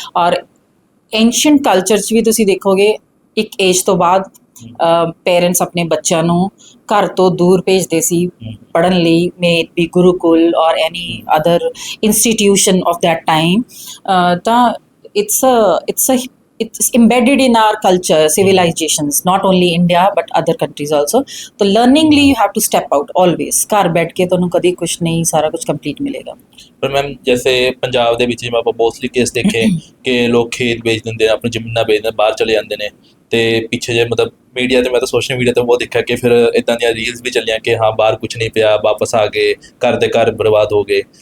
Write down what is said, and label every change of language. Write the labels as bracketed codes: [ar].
[pa] ਔਰ ancient culture 'ਚ ਵੀ ਤੁਸੀਂ ਦੇਖੋਗੇ ਇੱਕ ਏਜ ਤੋਂ ਬਾਅਦ ਪੇਰੈਂਟਸ ਆਪਣੇ ਬੱਚਿਆਂ ਨੂੰ ਘਰ ਤੋਂ ਦੂਰ ਭੇਜਦੇ ਸੀ ਪੜ੍ਹਨ ਲਈ, [en] May it be gurukul or any other institution of that time. [pa] ਤਾਂ it's a [en] it's embedded in our culture, civilizations, not only India but other countries also. तो learningly you have to step out always. [pa] ਘਰ ਬੈਠ ਕੇ ਤੁਹਾਨੂੰ ਕਦੀ ਕੁਛ ਨਹੀਂ ਸਾਰਾ ਕੁਝ ਕੰਪਲੀਟ ਮਿਲੇਗਾ। ਪਰ ਮੈਮ ਜੈਸੇ ਪੰਜਾਬ ਦੇ ਵਿੱਚ ਜਿਵੇਂ ਆਪਾਂ ਮੋਸਟਲੀ ਕੇਸ ਦੇਖੇ ਕਿ ਲੋਕ ਖੇਤ ਵੇਚ ਦਿੰਦੇ ਨੇ, ਆਪਣੀ ਜ਼ਮੀਨਾਂ ਵੇਚ ਦਿੰਦੇ, ਬਾਹਰ ਚਲੇ ਜਾਂਦੇ ਨੇ, ਤੇ ਪਿੱਛੇ ਜੇ ਮਤਲਬ ਮੀਡੀਆ ਤੇ ਮੈਂ ਤਾਂ ਸੋਸ਼ਲ ਮੀਡੀਆ ਤੇ ਬਹੁਤ ਦੇਖਿਆ ਕਿ ਫਿਰ ਇਦਾਂ ਦੀਆਂ ਰੀਲਸ ਵੀ ਚੱਲੀਆਂ ਕਿ ਹਾਂ ਬਾਹਰ ਕੁਝ ਨਹੀਂ ਪਿਆ, ਵਾਪਸ ਆ ਗਏ, ਘਰ ਦੇ ਘਰ ਬਰਬਾਦ ਹੋ ਗਏ।